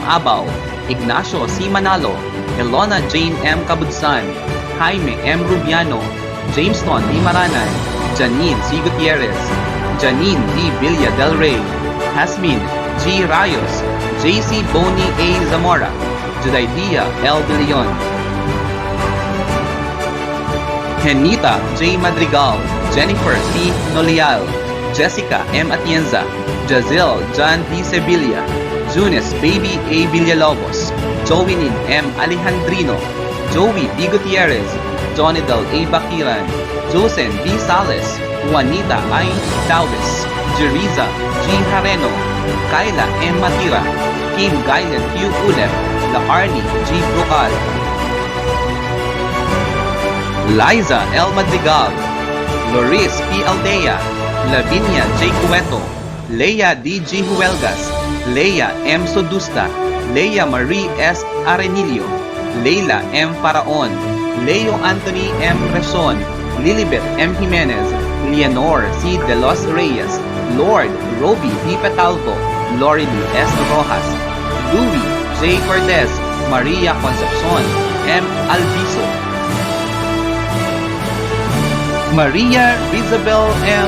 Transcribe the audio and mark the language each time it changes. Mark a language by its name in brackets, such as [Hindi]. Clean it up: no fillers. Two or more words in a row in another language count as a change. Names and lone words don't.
[Filipino] Abaw, Ignacio C. Manalo, Elona Jane M. Cabudsan, Jaime M. Rubiano, Jameson D. Maranan, Janine C. Gutierrez, Janine D. Villa del Rey, Hasmin G. Rayos, J.C. Boni A. Zamora, Judaidia L. De Leon, Henita J. Madrigal, Jennifer C. Nolial, Jessica M. Atienza, Jazil John D. Sevilla, Junis Baby A. Villalobos, Joenin M. Alejandrino, Joey B. Gutierrez, Jonidal A. Bakiran, Josen B. Sales, Juanita I. Taubes, Jeriza G. Hareno, Kyla M. Matira, Kim Gailen Q. Ulef, Laarni G. Brocal, Liza L. Madrigal, Loris P. Aldea, Lavinia J. Cueto, Leia D. G. Huelgas, Leia M. Sodusta, Leia Marie S. Arenilio, Leila M. Paraon, Leo Anthony M. Reson, Lilibet M. Jimenez, Leonor C. De Los Reyes, Lord Roby D. Petalvo, Lorely S. Rojas, Louis J. Cortez, Maria Concepcion M. Alviso, Maria Isabel M.